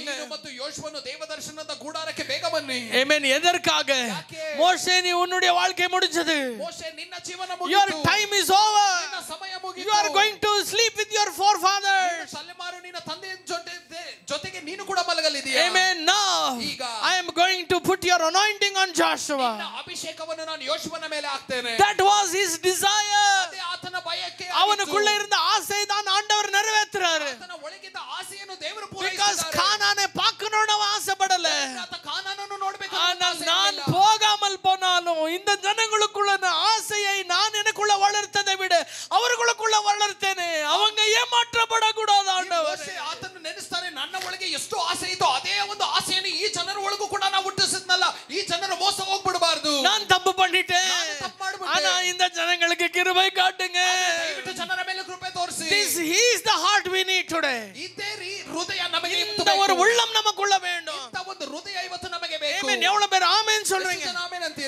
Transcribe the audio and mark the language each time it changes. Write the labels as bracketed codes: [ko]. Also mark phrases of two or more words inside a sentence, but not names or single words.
[kn] ನೀನು ಮತ್ತು ಯೋಶುವನು ದೇವದರ್ಶನದ ಗುಡಾರಕ್ಕೆ ಬೇಗ ಬನ್ನಿ. [ta] Amen. எதற்காக? மோசே நீ உன்னுடைய வாழ்க்கை முடிஞ்சது. [kn] ಮೋಶೆ ನಿನ್ನ ಜೀವನ ಮುಗಿಯಿತು. [en] Your time is over. [kn] ನಿನ್ನ ಸಮಯ ಮುಗಿಯಿತು. [en] You are going to sleep with your forefathers. [kn] ತಲೆಮಾರು ನಿನ್ನ ತಂದೆಯ ಜೊತೆಗೆ ನೀನು ಕೂಡ ಮಲಗಲಿದ್ದೀಯಾ? [en] Amen. Now I am going to put your anointing on Joshua. [kn] ನಿನ್ನ ಅಭಿಷೇಕವನ್ನು ನಾನು ಯೋಶುವನ ಮೇಲೆ ಹಾಕ್ತೇನೆ. [en] That was his desire. [kn] ಅದೇ ಆತನ ಬಯಕೆ. [ta] அவனுக்குள்ள இருந்த ஆசை தான் ஆண்டவர் நிறைவேத்துறாரு. [kn] ಆತನ ಒಳಗಿದ್ದ ಆಸೆಯನ್ನು ದೇವರು [en] Because [kn] ಪೂರೈಸಿದ್ದಾರೆ. [ta] ಕಾನಾனை பார்க்கணும்னு அவன் ஆசைப்படல. [kn] ಆತ ಕಾನಾನನ್ನು ನೋಡಬೇಕು. [ta] நான் போகாமல் போனாலும் இந்த ஜனங்களுக்குள்ள ஆசையை நான் எனக்குள்ள வளர்த்ததை விட அவர்களுக்குள்ள வளர்த்தேனே. அவங்க ஏமாற்றப்படக்கூடாது ஆண்டவரே. [kn] ಆತನು ನೆನೆಸ್ತಾನೆ, ನನ್ನ ಒಳಗೆ ಎಷ್ಟು ಆಸೆ ಇತ್ತು ಅದೇ ಒಂದು ಆಸೆಯನ್ನು ಈ ಜನರ ಒಳಗೂ ಕೂಡ ನಾನು ಹುಟ್ಟಿಸಿದ್ನಲ್ಲ, ಈ ಜನರು ಮೋಸ ಹೋಗ್ಬಿಡಬಾರದು. [ta] நான் தப்பு பண்ணிட்டேன், ஆனா இந்த ஜனங்களுக்கு கிருபை காட்டுங்க. [kn] ದಯವಿಟ್ಟು ಜನರ ಮೇಲೆ ಕೃಪೆ ತೋರಿಸಿ. [en] This is the heart we need today. [kn] ಇದೇ ಹೃದಯ ನಮಗೆ [ta] இந்த ஒரு உள்ளம் நமக்குள்ள வேண்டும். [kn] ಇಂತ ಒಂದು ಹೃದಯ ಇವತ್ತು ನಮಗೆ ಬೇಕು. [ta] Amen. எவ்வளவு பேர் ஆமென் சொல்றீங்க? [kn] ಆಮೆನ್